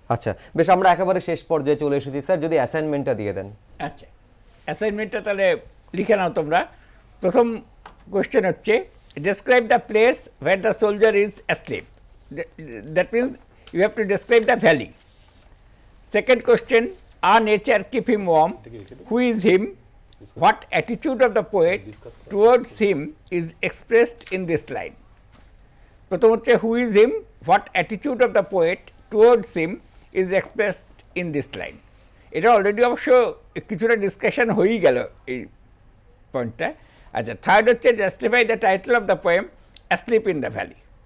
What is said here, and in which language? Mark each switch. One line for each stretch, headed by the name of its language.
Bangla: আচ্ছা, বেশ, আমরা একেবারে শেষ পর্যায়ে চলে এসেছি স্যার, যদি অ্যাসাইনমেন্টটা দিয়ে দেন। আচ্ছা, অ্যাসাইনমেন্টটা তাহলে লিখে নাও তোমরা। প্রথম কোয়েশ্চেন হচ্ছে
English: Describe the place where the soldier is asleep, that means you have to describe the valley. Second question, আর nature keep him warm, who is him, what attitude of the poet towards him is expressed in this line.
Bangla: প্রথম হচ্ছে
English: Who is him, what attitude of the poet towards him is expressed in this line.
Bangla: এটা already অবশ্য কিছুটা discussion হয়েই গেল এই পয়েন্টটা।
English: আচ্ছা, থার্ড হচ্ছে justify the title of the poem asleep in the valley.